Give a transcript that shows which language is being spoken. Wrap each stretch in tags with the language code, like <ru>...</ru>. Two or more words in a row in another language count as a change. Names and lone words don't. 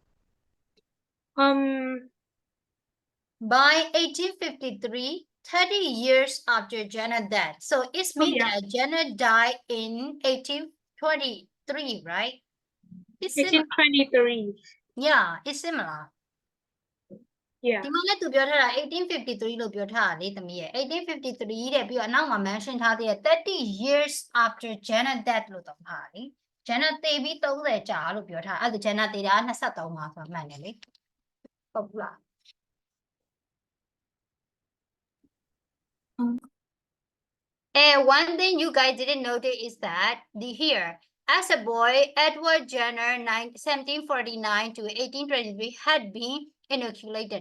<en>by 1853, 30 years after Jenna's death. So it means yeah. that Jenna died in 1823, right? It's similar. 1823. Yeah, it's similar. Yeah.</en> <my>ဒီမှာလည်းသူပြောထားတာ1853လို့ပြောထားတာလေသမီးရဲ့1853တဲ့ပြီးတော့အနောက်မှာ mention ထားသေးတယ်</my> <en>30 years after Jenna death</en> <my>လို့တော့ထားလေ Jenna သေပြီး30ကြာလို့ပြောထားအဲ့ဒါ Jenna သေတာ23မှာဆိုမှန်တယ်လေဟုတ်ဘူးလား</my> <en>And one thing you guys didn't notice is that here, as a boy, Edward Jenner, 1749 to 1823, had been inoculated.</en>